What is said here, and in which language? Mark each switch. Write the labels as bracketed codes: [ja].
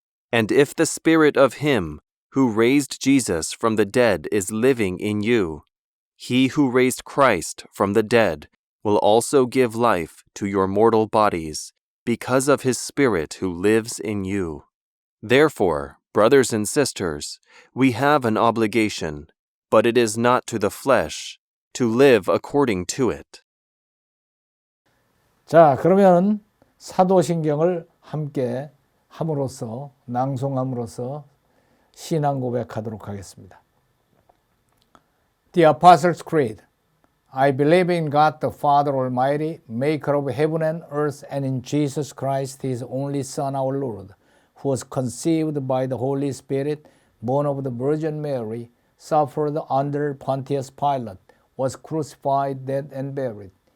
[en] And if the Spirit of Him who raised Jesus from the dead is living in you, He who raised Christ from the dead will also give life to your mortal bodies because of His Spirit who lives in you. Therefore, brothers and sisters, we have an obligation, but it is not to the flesh, to live according to it. [ko] 자, 그러면 사도신경을 함께 함으로써 낭송함으로써 신앙 고백하도록 하겠습니다. [en] The Apostles' Creed. I believe in God the Father Almighty, maker of heaven and earth, and in Jesus Christ, His only Son, our Lord, who was conceived by the Holy Spirit, born of the Virgin Mary, suffered under Pontius Pilate, was crucified, dead, and buried.